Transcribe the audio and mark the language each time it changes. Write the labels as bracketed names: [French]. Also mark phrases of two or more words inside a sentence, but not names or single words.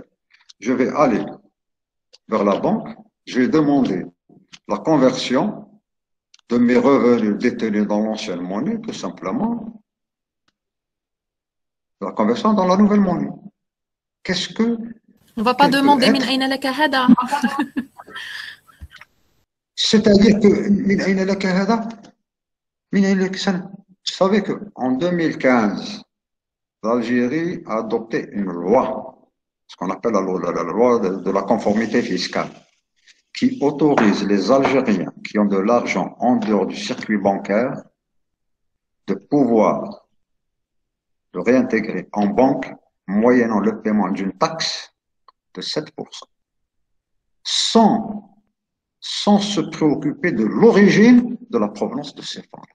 [French] Je vais aller vers la banque, je vais demander la conversion de mes revenus détenus dans l'ancienne monnaie, tout simplement, la conversion dans la nouvelle monnaie. Qu'est-ce que... On ne va pas demander [Arabic] من أين لك هذا. [French] C'est-à-dire que [Arabic] من أين لك هذا، من أين لك سنة. [French] Vous savez qu'en 2015, l'Algérie a adopté une loi, ce qu'on appelle la loi de la conformité fiscale, qui autorise les Algériens qui ont de l'argent en dehors du circuit bancaire de pouvoir le réintégrer en banque moyennant le paiement d'une taxe de 7%, sans se préoccuper de l'origine de la provenance de ces fonds.